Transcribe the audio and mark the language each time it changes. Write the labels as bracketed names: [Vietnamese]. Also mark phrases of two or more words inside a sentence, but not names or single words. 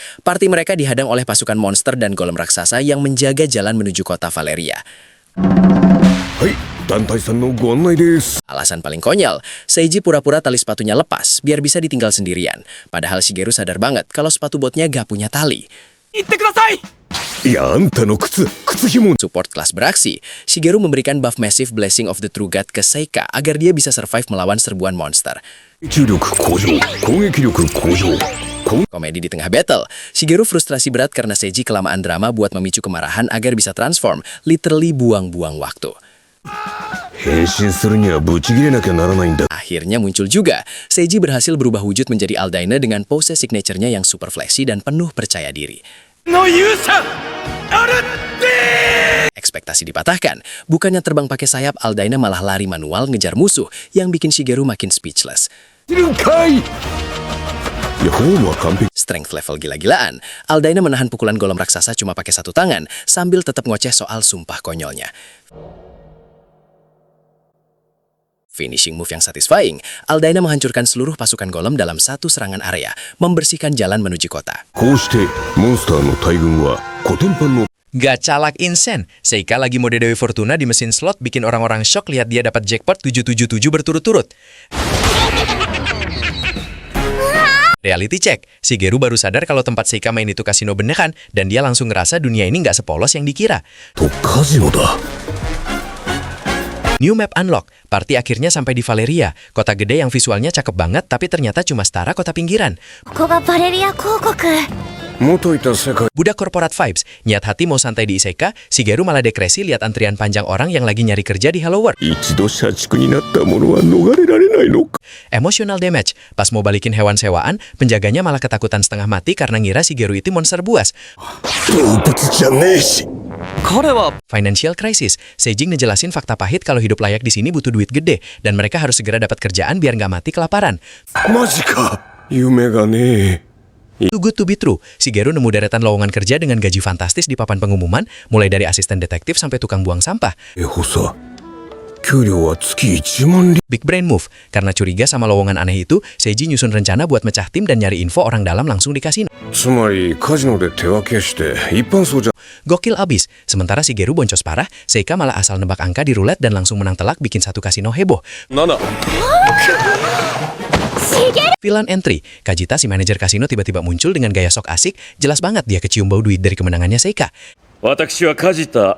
[Indonesian] Parti mereka dihadang oleh pasukan monster dan golem raksasa yang menjaga jalan menuju kota Valeria. [Japanese] はい団体さんのご案内です [Indonesian] Alasan paling konyol, Seiji pura-pura tali sepatunya lepas biar bisa ditinggal sendirian. Padahal Shigeru sadar banget kalau sepatu botnya gak punya tali. [Japanese] いやあんたの靴紐 [Indonesian] Support kelas beraksi, Shigeru memberikan buff Massive Blessing of the True God ke Seika agar dia bisa survive melawan serbuan monster. [Japanese] 集力向上攻撃力向上 [Indonesian] Komedi di tengah battle, Shigeru frustrasi berat karena Seiji kelamaan drama buat memicu kemarahan agar bisa transform, literally buang-buang waktu. [Japanese] 変身するにはブチ切れなきゃならないんだ [Indonesian] Akhirnya muncul juga, Seiji berhasil berubah wujud menjadi Aldaina dengan pose signature-nya yang super flashy dan penuh percaya diri. Ekspektasi dipatahkan, bukannya terbang pakai sayap, Aldaina malah lari manual ngejar musuh yang bikin Shigeru makin speechless. [Japanese] いやフォームは完璧 [English] Strength level [Indonesian] gila-gilaan, Aldaina menahan pukulan golem raksasa cuma pakai satu tangan sambil tetap ngoceh soal sumpah konyolnya. [English] Finishing move [Indonesian] yang satisfying, Aldaina menghancurkan seluruh pasukan golem dalam satu serangan area, membersihkan jalan menuju kota. [Japanese] こうしてモンスターの大群はコテンパンの Gacalak insen. [Indonesian] Seika lagi mode Dewi Fortuna di mesin slot bikin orang-orang shock lihat dia dapat jackpot 777 berturut-turut. [English] Reality check, [Indonesian] Shigeru baru sadar kalau tempat Seika main itu kasino beneran dan dia langsung ngerasa dunia ini nggak sepolos yang dikira. [Japanese] とカジノだ [English] New map unlock, [Indonesian] party akhirnya sampai di Valeria, kota gede yang visualnya cakep banget tapi ternyata cuma setara kota pinggiran. [Japanese] ここがバレリア公国。元いた世界 [Indonesian] Budak [English] corporate vibes, [Indonesian] niat hati mau santai di Isekai, Shigeru malah depresi lihat antrian panjang orang yang lagi nyari kerja di Hello World. [Japanese] 一度社畜になった者は逃れられないのか [English] Emotional damage, [Indonesian] pas mau balikin hewan sewaan, penjaganya malah ketakutan setengah mati karena ngira Shigeru itu monster buas. [Japanese] 動物じゃねえし [English] Financial crisis, [Indonesian] Seiji ngejelasin fakta pahit kalau hidup layak di sini butuh duit gede dan mereka harus segera dapat kerjaan biar nggak mati kelaparan. [Japanese] マジか夢がねえ [English] Too good to be true, [Indonesian] Shigeru nemu deretan lowongan kerja dengan gaji fantastis di papan pengumuman, mulai dari asisten detektif sampai tukang buang sampah. [Japanese] 補佐給料は月1万リ [English] Big brain move, [Indonesian] karena curiga sama lowongan aneh itu, Seiji nyusun rencana buat mecah tim dan nyari info orang dalam langsung di kasino. [Japanese] つまりカジノで手分けして一般層じゃ [Indonesian] Gokil abis, sementara Shigeru boncos parah, Seika malah asal nebak angka di roulette dan langsung menang telak bikin satu kasino heboh. [Japanese] 7 [English] Villain entry, [Indonesian] Kajita si manajer kasino tiba-tiba muncul dengan gaya sok asik, jelas banget dia kecium bau duit dari kemenangannya Seika. [Japanese] 私は梶田。